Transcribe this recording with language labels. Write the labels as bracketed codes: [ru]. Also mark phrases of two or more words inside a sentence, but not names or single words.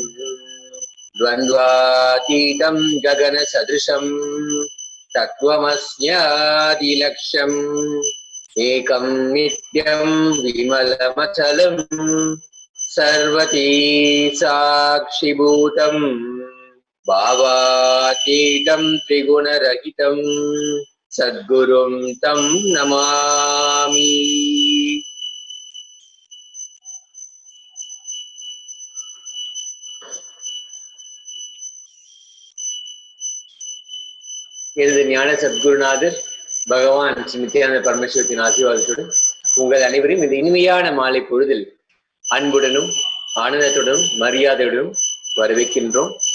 [sa] द्वन्द्वातीतं गगन सदृशं तत्त्वमस्यादिलक्ष्यम् एकं नित्यं विमलमचलं सर्वधी साक्षिभूतम् भावातीतं त्रिगुणरहितं सद्गुरुं तं नमामि. [ta] எனது ஞான சத்குருநாதர் பகவான் ஸ்ரீ நித்யானந்த பரமேஸ்வரத்தின் ஆசீர்வாதத்துடன் உங்கள் அனைவரையும் இந்த இனிமையான மாலை பொழுதில் அன்புடனும் ஆனந்தத்துடனும் மரியாதையுடனும் வரவேற்கின்றோம்.